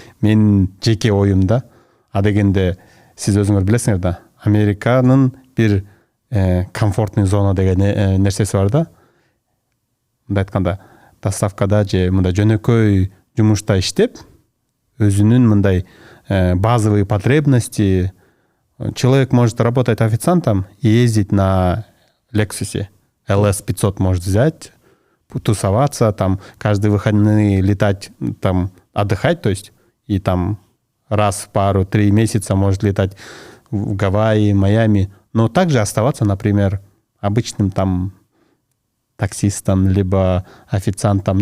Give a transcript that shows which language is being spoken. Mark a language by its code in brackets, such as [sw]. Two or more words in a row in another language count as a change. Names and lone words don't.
[ky] Менин жеке оюмда, дегенде сиз өзүңөр билесиңер да, Американын бир [ru] комфортный зона [ky] деген нерсеси бар да. Мындай айтканда, доставкада же мындай жөнөкөй жумушта иштеп, өзүнүн мындай [ru] базовые потребности. Человек может работать официантом и ездить на Лексусе. LS 500 может взять, тусоваться, там каждые выходные летать, там отдыхать, то есть, и там раз в пару-3 месяца может летать в Гавайи, Майами, но также оставаться, например, обычным там таксистом, либо официантом.